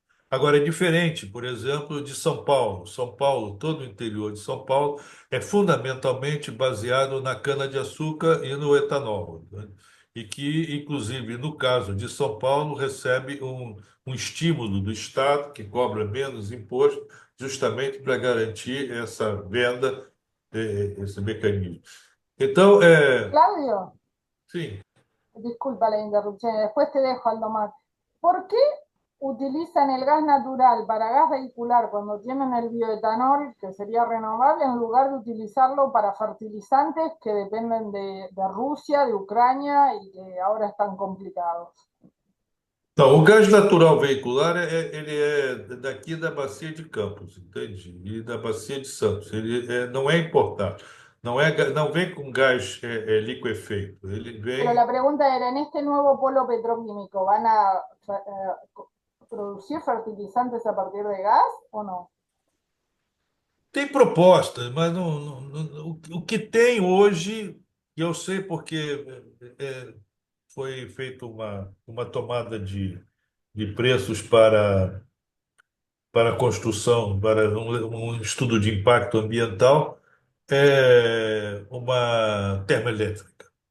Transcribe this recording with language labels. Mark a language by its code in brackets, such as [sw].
[pt] Agora, é diferente, por exemplo, de São Paulo. São Paulo, todo o interior de São Paulo, é fundamentalmente baseado na cana-de-açúcar e no etanol, né? E que, inclusive, no caso de São Paulo, recebe um estímulo do Estado, que cobra menos imposto, justamente para garantir essa venda, esse mecanismo. Então, [es] Claudio, [pt] sim. [es] disculpa la interrupción, después te dejo, Aldomar. ¿Por qué utilizan el gas natural para gas vehicular cuando tienen el bioetanol, que sería renovable, en lugar de utilizarlo para fertilizantes que dependen de Rusia, de Ucrania y que ahora están complicados? [pt] Então, o gás natural veicular ele é daqui da Bacia de Campos, entende? E da Bacia de Santos. Ele não é importado. Não vem com gás liquefeito. Ele [es] Pero la [pt] vem. [es] pregunta era, en este nuevo polo petroquímico, ¿van a producir fertilizantes a partir de gas o no? [pt] Tem propostas, mas o que tem hoje, e eu sei porque foi feita uma tomada de preços para a construção, para um estudo de impacto ambiental, é uma termoelétrica.